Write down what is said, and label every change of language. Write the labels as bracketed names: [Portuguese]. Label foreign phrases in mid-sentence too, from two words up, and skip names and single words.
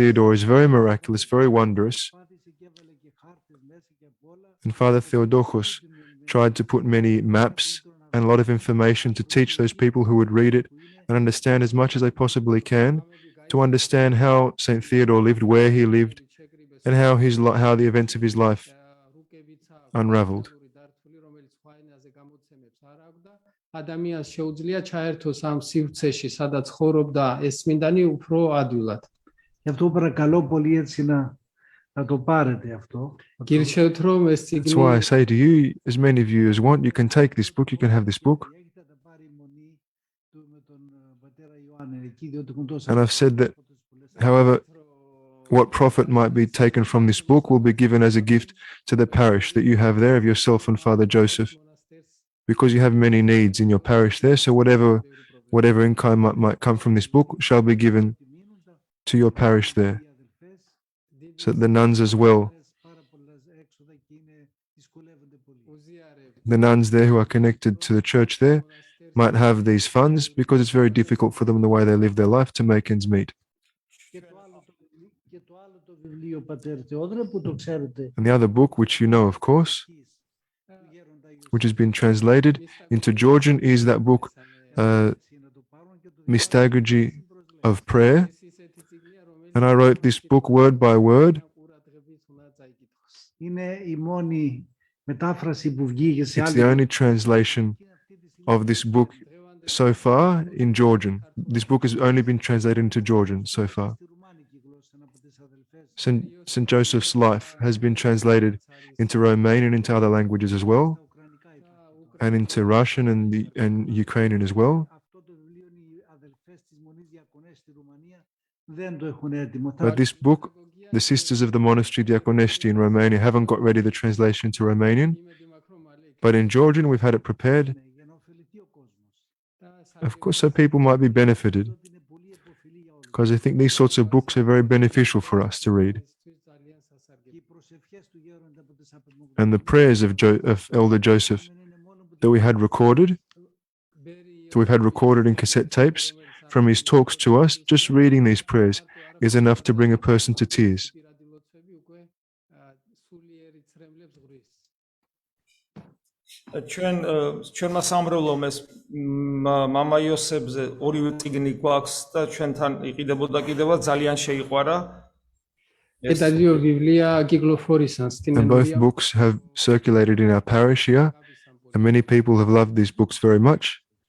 [English] Theodore is very miraculous, very wondrous. And Father Theodokos tried to put many maps and a lot of information to teach those people who would read it and understand as much as they possibly can, to understand how St. Theodore lived, where he lived, and how the events of his life unraveled. [Georgian] ადამიანს შეუძლია ჩაერთოს ამ სივრცეში, სადაც ცხოვრობდა ეს წმინდანი უფრო ადვილად. [Greek] Γι' αυτό παρακαλώ πολύ έτσι να το πάρετε αυτό. [Georgian] Გირჩევთ რომ ეს [English] That's why I [Georgian] წიგნი [English] say to you, as many of you as want, you can take this book, you can have this book. [Greek] Έχετε πάρει μονή με τον πατέρα Ιωάννη εκεί, διότι έχουν τόσα. [English] And I've said that, however, what profit might be taken from this book will be given as a gift to the parish that you have there of yourself and Father Joseph, because you have many needs in your parish there. So whatever income might come from this book shall be given to your parish there, so that the nuns as well, the nuns there who are connected to the church there, might have these funds, because it's very difficult for them the way they live their life to make ends meet. [Greek] Και το άλλο το βιβλίο, πατέρα Θεόδωρε, που το ξέρετε. [English] And the other book, which you know, of course, which has been translated into Georgian, is that book, Mystagogy of Prayer. And I wrote this book word by word. [Greek] Είναι η μόνη μετάφραση που βγήκε σε [English] It's [Greek] άλλη. [English] the only translation of this book so far in Georgian. This book has only been translated into Georgian so far. St. Joseph's life has been translated into Romanian and into other languages as well, and into Russian and Ukrainian as well. [Greek] Αυτό το βιβλίο είναι οι αδελφές της Μονής Διακονές στη Ρουμανία δεν το έχουν έτοιμο. [English] But this book, the Sisters of the Monastery Diakonesti in Romania haven't got ready the translation into Romanian, but in Georgian we've had it prepared. [Greek] Για να ωφεληθεί ο κόσμος. [English] Of course, so people might be benefited, [Greek] Είναι πολύ επωφελή για όλους. [English] because I think these sorts of books are very beneficial for us to read. [Greek] Και οι προσευχές του γέροντα από τις απομονώσεις [English] And the prayers of Elder Joseph [Greek] είναι μόνο που [English] that we had recorded, So we've had recorded in cassette tapes from his talks to us. Just reading these prayers is enough to bring a person to tears. [Georgian] ჩვენმა სამრევლომ ეს მამა იოსებზე ორივე წიგნი გვაქვს და ჩვენთან იყიდებოდა კიდევაც ძალიან შეიყვარა. [English] And both books have circulated in our parish here, and many people have loved these books very much.